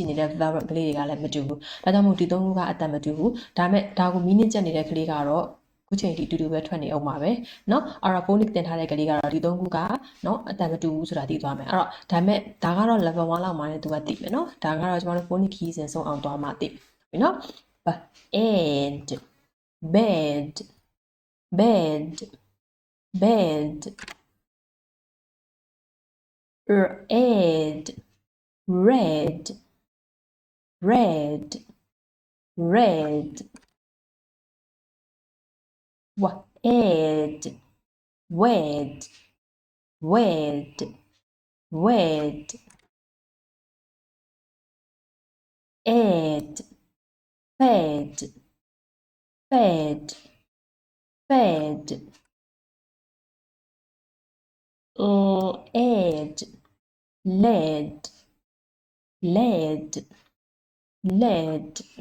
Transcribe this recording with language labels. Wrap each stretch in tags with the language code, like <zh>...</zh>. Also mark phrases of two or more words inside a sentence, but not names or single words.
<my>နေတဲ့ verb ကလေးတွေကလည်းမတူဘူးဒါကြောင့်မို့ဒီသုံးခုကအတန်မတူဘူးဒါပေမဲ့ဒါကိုမီန စ်ကျက်နေတဲ့ကလေးကတော့ခုချိန်ထိတူတူပဲထွက်နေအောင်ပါပဲเนาะအဲ့တော့ phonic တင်ထားတဲ့ကလေးကတော့ဒီသုံးခုကเนาะအတန်မတူဘူးဆိုတာသိသွားမယ်အဲ့တော့ဒါပေမဲ့ဒါကတော့ level 1လောက်မှလည်းသူကသိမယ်เนาะဒါကတော့ကျမတို့</my> <en>phonic keys</en> <my>စဉ်ဆုံးအောင်သွားမှသိပြီเนาะ</my> <en>bed bed bed bed red red red red ed wed wed wed ed fed fed fed ed led led led</en>